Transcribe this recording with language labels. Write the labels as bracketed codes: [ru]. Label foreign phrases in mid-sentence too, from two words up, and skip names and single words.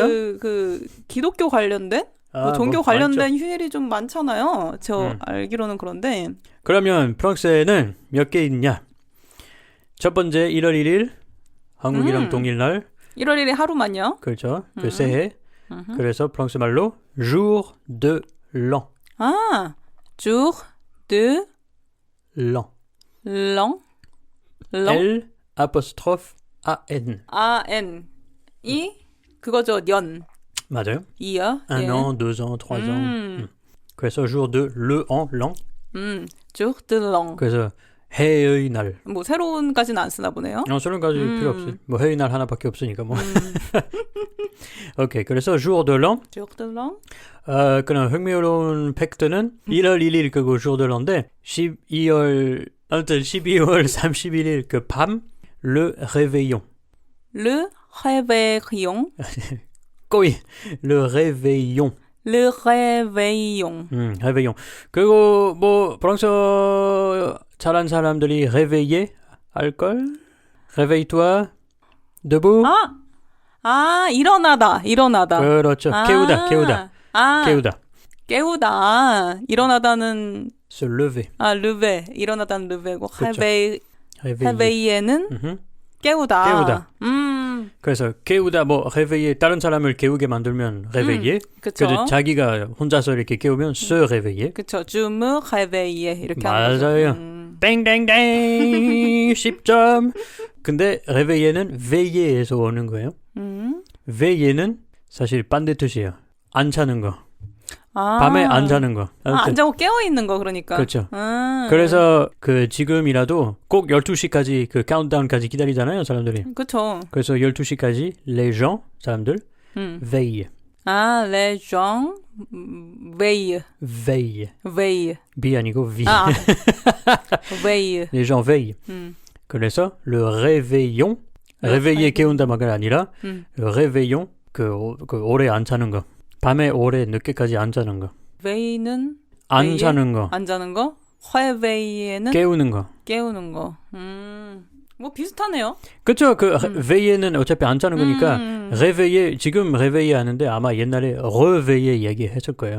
[ko] 그 기독교 관련된 종교 관련된 휴일이 좀 많잖아요. 저 알기로는 그런데. 그러면 프랑스에는 몇 개 있냐? 첫 번째 1월 1일 한국이랑 동일날. 1월 1일 하루만요. 그렇죠. 그 새해. 그래서 프랑스 말로 [fr] jour de l'an. jour de l'an. L apostrophe A N. [ko] A N. 이 그거죠. 년. 맞아요. [en] year. [fr] Un [ko] 예. [fr] an, 2 ans, 3 ans. 그래서 jour de l'an. jour de l'an. [ko] 그래서 해의 날. 뭐 새로운까지는 안 쓰나 보네요. 새로운까지 필요 없어요. 뭐 해의 날 하나밖에 없으니까 뭐. 오케이. 그래서 [fr] jour de l'an. jour de l'an. [ko] 그럼 흥미로운 팩트는 1월 1일 그거 [fr] jour de l'an [ko] 인데 12월 31일 그 밤 [fr] le réveillon. le réveillon. 꼬이. le réveillon. le réveillon. réveillon. [ko] 그리고 뭐 프랑스어 잘한 사람들이 réveiller 할걸? [fr] réveille-toi. debout. [ko] 일어나다. 그렇죠. 깨우다. 깨우다. 일어나다는 [fr] se lever. lever. [ko] 일어나다는 lever고 그렇죠. réveiller는 깨우다. 그래서 깨우다 뭐 réveiller 다른 사람을 깨우게 만들면 réveiller. 그래서 자기가 혼자서 이렇게 깨우면 [fr] se réveiller. [ko] 그렇죠. [fr] je me réveille [ko] 이렇게 하는 거죠. 맞아요. 땡땡땡 10점. 근데 réveiller는 veiller에서 오는 거예요. veiller는 사실 반대 뜻이에요. 안 자는 거. 밤에 안 자는 거. 안 자고 깨어 있는 거 그러니까. 그렇죠. 그래서 그 지금이라도 꼭 12시까지 그 카운트다운까지 기다리잖아요, 사람들이. 그렇죠. 그래서 12시까지 [fr] les gens [ko] 사람들 veillent. [fr] les gens veillent. [ko] B 아니고 V. [fr] veillent. les gens veillent. 그래서 le réveillon. [ko] réveiller 깨운다 말이 아니라 [fr] le réveillon [ko] 그 오래 안 자는 거. 밤에 오래 늦게까지 안 자는 거. [fr] veille는 [ko] 안 자는 거. 안 자는 거. [fr] réveiller는 [ko] 깨우는 거. 깨우는 거. 뭐 비슷하네요. 그렇죠. 그 veiller는 어차피 안 자는 거니까 réveiller 지금 réveiller 하는데 아마 옛날에 reveiller 얘기했을 거예요.